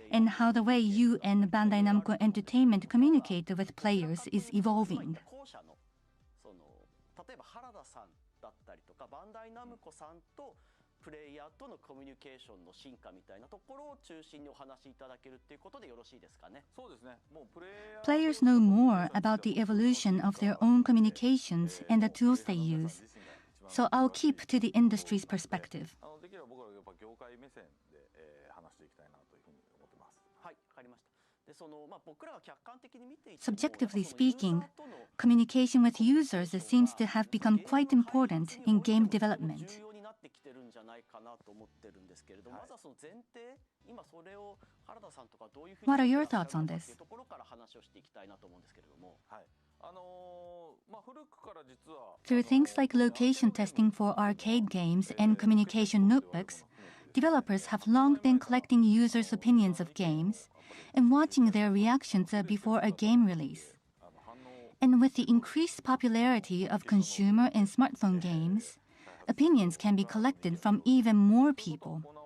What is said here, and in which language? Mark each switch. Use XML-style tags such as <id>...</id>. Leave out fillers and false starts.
<en>and how the way you and Bandai Namco Entertainment communicate with players is evolving.</en> <ja>後者のその例えば原田さんだったりとかバンダイナムコさんとプレイヤーとのコミュニケーションの進化みたいなところを中心にお話しいただけるっていうことでよろしいですかね。そうですね。もうプレイヤー</ja> <en>Players know more about the evolution of their own communications and the tools they use. So I'll keep to the industry's perspective.</en> <ja>できれば僕らやっぱ業界目線で話していきたいなというふうに思ってます。はい、わかりました。でその僕らが客観的に見ていて</ja> <en>Subjectively speaking, communication with users seems to have become quite important in game development.</en> <ja>重要になってきてるんじゃないかなと思ってるんですけれども、まずはその前提、今それを原田さんとかどういうふうに</ja> <en>What are your thoughts on this?</en> <ja>っていうところから話をしていきたいなと思うんですけれども。はい。まあ古くから実は</ja> <en>Through things like location testing for arcade games and communication notebooks, developers have long been collecting users' opinions of games and watching their reactions before a game release. And with the increased popularity of consumer and smartphone games, opinions can be collected from even more people.</en>